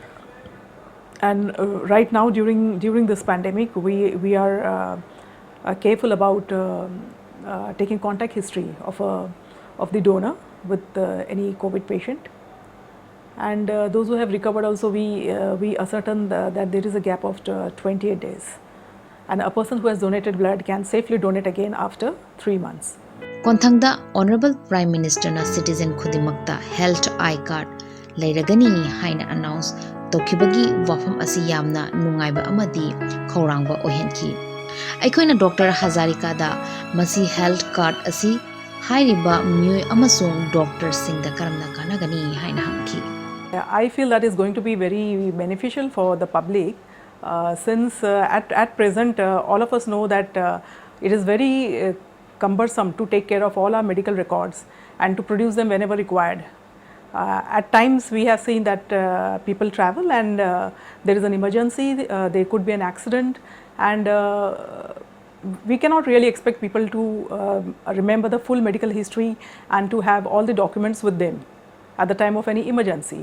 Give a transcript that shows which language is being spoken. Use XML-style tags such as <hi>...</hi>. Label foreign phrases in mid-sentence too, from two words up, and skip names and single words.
<en>And right now during this pandemic, we are careful about taking contact history of the donor with any COVID patient. And those who have recovered also we ascertain that there is a gap of 28 days, and a person who has donated blood can safely donate again after 3 months.</en> <mni>Konthangda</mni> <en>Honorable Prime Minister</en> <mni>na citizen khudimakta</mni> <en>health eye card</en> <mni>leiragani haina announce tokibagi wafam asi yamna nungaiba amadi khorangba ohenki aikoina Dr Hazarika da masi</mni> <en>health card</en> <mni>asi hairiba myoy amasung doctor singda karamna kanagani haina hamki</mni> <en>I feel that is going to be very beneficial for the public since at present all of us know that it is very cumbersome to take care of all our medical records and to produce them whenever required. At times we have seen that people travel and there is an emergency, there could be an accident, and we cannot really expect people to remember the full medical history and to have all the documents with them at the time of any emergency.</en>